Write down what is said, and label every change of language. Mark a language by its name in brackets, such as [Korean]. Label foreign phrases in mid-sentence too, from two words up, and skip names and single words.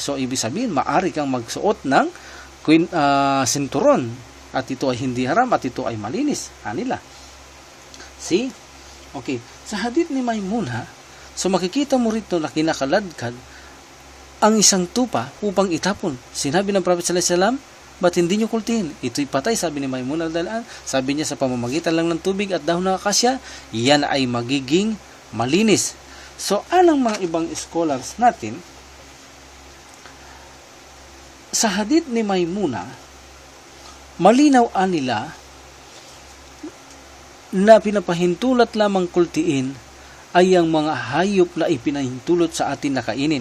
[Filipino] So ibig sabihin maari kang magsuot ng sinturon, at ito ay hindi haram at ito ay malinis. [English] Anila. See? Okay. [Filipino] Sa hadith ni Maimuna, so makikita mo rito na kinakaladkad ang isang tupa upang itapon. Sinabi ng Prophet [Arabic] صلى الله عليه وسلم, [Filipino] ba't hindi nyo kultihin? Ito'y patay, sabi ni Maimuna dalaan. Sabi niya, sa pamamagitan lang ng tubig at dahon ng akasya, yan ay magiging malinis. So, alang mga ibang scholars natin, sa hadith ni Maimuna, malinaw nila na pinapahintulot lamang kultiin ay ang mga hayop na ipinahintulot sa atin na kainin.